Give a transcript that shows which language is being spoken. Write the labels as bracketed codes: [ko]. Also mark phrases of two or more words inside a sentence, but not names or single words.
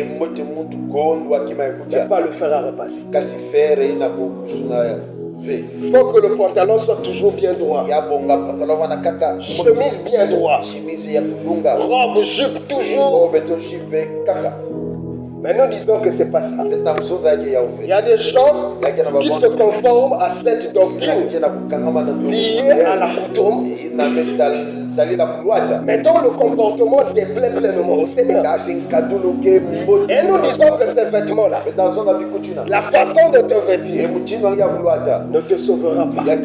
[fr] Ne pas le faire à repasser. Il faut que le pantalon soit toujours bien droit. Chemise bien droite. Robe, jupe toujours Mais nous disons que ce n'est pas ça. [kg] Beta muzonga yake ya [fr] Il y a des gens qui se conforment à cette doctrine liée à la coutume, mais dont le comportement déplaît pleinement au Seigneur. Et nous disons que ces vêtements-là, la façon de te vêtir, ne te sauvera pas.